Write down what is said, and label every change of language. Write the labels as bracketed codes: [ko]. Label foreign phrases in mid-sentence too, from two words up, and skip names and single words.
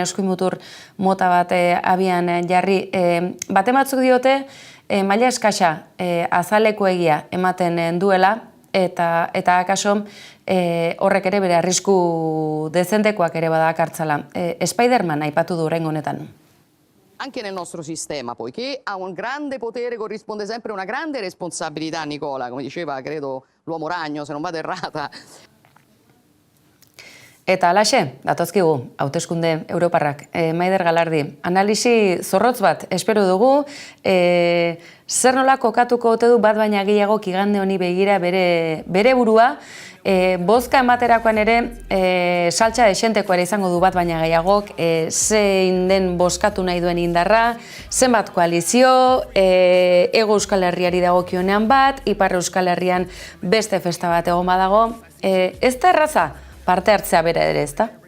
[eu] eskuinmutur mota bat abian jarri. Batematzuk diote maila eskasa azaleko egia ematen duela eta akaso horrek ere bere arrisku dezentekoak ere badakartzala. Spider-Man aipatu du oraingo honetan. [it] Anche nel nostro sistema, poiché a un grande potere corrisponde sempre una grande responsabilità, Nicola, come diceva, credo, l'uomo ragno, se non vado errata. [eu] Eta alaxe, datozkigu, hauteskunde Europarrak, Maider Galardi, analisi zorrotz bat espero dugu, zer nola kokatuko ote du bat baina gehiago igande honi begira bere burua, bozka ematerakoan ere saltza esentekoa ere izango du bat baina gehiagok, zein den bozkatu nahi duen indarra, zenbat koalizio, Hego Euskal Herriari dagokionean bat, Ipar Euskal Herrian beste festa bat egon badago, ez da erraza parte hartzea bera ere, ez da?